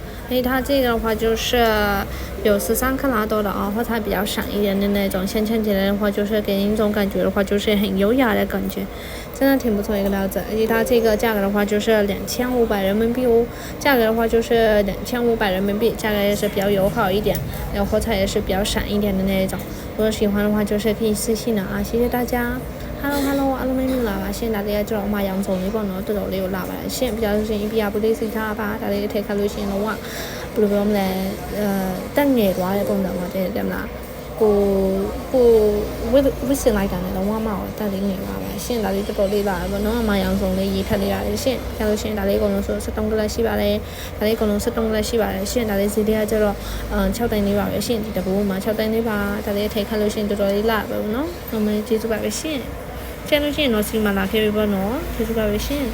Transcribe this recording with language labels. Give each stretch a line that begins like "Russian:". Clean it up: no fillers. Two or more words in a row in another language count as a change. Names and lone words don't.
Chinese: 它这个的话就是有13克拉多的啊，或它比较闪一点的那种，镶嵌起来的话就是给人一种感觉的话就是很优雅的感觉，真的挺不错一个料子。它这个价格的话就是2500人民币哦，价格的话就是2500人民币，价格也是比较友好一点，然后它也是比较闪一点的那种。如果喜欢的话就是可以私信了啊，谢谢大家。Hello，
Burmese: အားလုံးမင်္ဂလာပါရှင်ဒါလေးကကျွန်တော်အမရောင်စုံလေးပေါ့နော်တော်တော်လေးကိုလာပါတယ်ရှင် ပြလို့ရှိရင် EPR ပလေးစီထားပါဒါလေးထည့်ခတ်လို့ရှိရင်တော့ဘယ်လိုပြောမလဲတက်ငယ်သွားတဲ့ပုံစံမှာတဲ့မလားကိုဝစ်စင်လိုက်တာနဲ့တော့မအောင်တက်လေးငယ်ပါပါရှင်ဒါလေးတော်တော်လေးပါပေါ့နော်အမရောင်စုံလေးရေးထက်လေးရတယ်ရှင်ပြလို့ရှိရင်ဒါလေးအကုန်လုံးဆို73ကလပ်ရှိပါတယ်ဒါလေးအကုန်လုံး73ကလပ်ရှိပါတယ်ရှင်ဒါလေးစီလေးကကျတော့6တိုင်းလေးပါပဲရှင်ဒီတဘူမှာ6တိုင်းလေးပါဒါလေးထည့်ခတ်လို့ရှိရင်တော်တော်လေးလာပဲပေါ့နော်အမကျေးဇူးပါပဲရှင်ကျန်လို့ရှိရင်တော့စီမလာခဲ့ပြီပေါ့နော်ကျေးဇူးပါပဲရှင်